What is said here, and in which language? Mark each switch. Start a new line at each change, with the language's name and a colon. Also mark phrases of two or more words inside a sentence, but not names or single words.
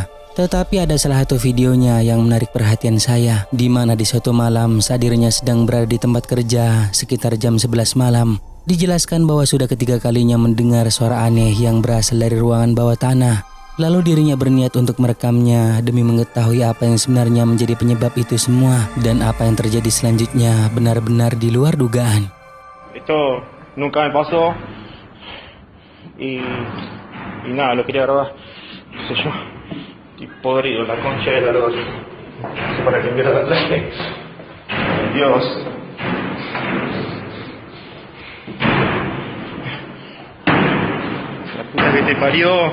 Indonesian: Tetapi ada salah satu videonya yang menarik perhatian saya, di mana di suatu malam saat dirinya sedang berada di tempat kerja sekitar jam 11 malam. Dijelaskan bahwa sudah ketiga kalinya mendengar suara aneh yang berasal dari ruangan bawah tanah. Lalu dirinya berniat untuk merekamnya demi mengetahui apa yang sebenarnya menjadi penyebab itu semua dan apa yang terjadi selanjutnya benar-benar di luar dugaan.
Spanish: Esto nunca me pasó y nada, lo quería grabar, qué sé yo, y podrido, la concha de la lora, no sé para qué mierda traje, Dios. La puta que te parió.